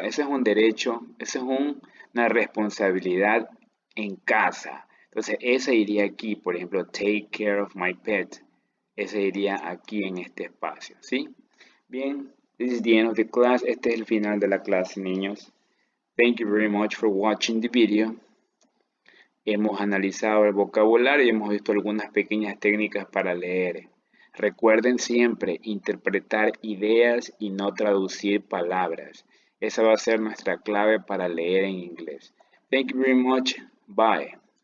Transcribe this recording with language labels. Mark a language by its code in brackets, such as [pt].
[es] Ese es un derecho, esa es una responsabilidad en casa. Entonces, esa iría aquí, por ejemplo, [en] take care of my pet. [es] Ese iría aquí en este espacio, ¿sí? Bien, [en] this is the end of the class. [es] Este es el final de la clase, niños. [en] Thank you very much for watching the video. [es] Hemos analizado el vocabulario y hemos visto algunas pequeñas técnicas para leer. Recuerden siempre interpretar ideas y no traducir palabras. Esa va a ser nuestra clave para leer en inglés. [en] Thank you very much. Bye.